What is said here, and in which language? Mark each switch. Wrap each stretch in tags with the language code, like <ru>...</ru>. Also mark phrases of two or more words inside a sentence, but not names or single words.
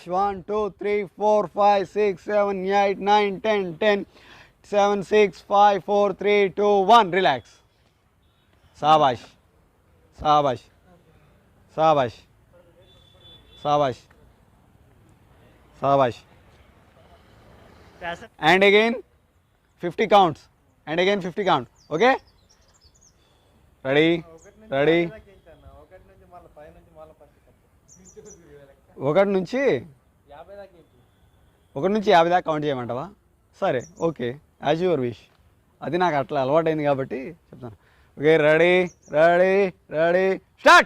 <en>1 2 3 4 5 6 7 8 9 10 10 7 6 5 4 3 2 1. Relax.</en> <hi>Sabash. Sabash. Sabash. Sabash. Sabash.</hi> <en>And again 50 counts. And again 50 count. Okay? Ready? Ready?</en> <te>ఒకటి నుంచి 50 దాకా కౌంట్ చేయమంటావా?</te> <en>సరే, okay, as your wish.</en> <te>అది నాకు అట్లా అలవాటైంది కాబట్టి చెప్తాను.</te> <en>okay, ready, ready, ready, start.</en>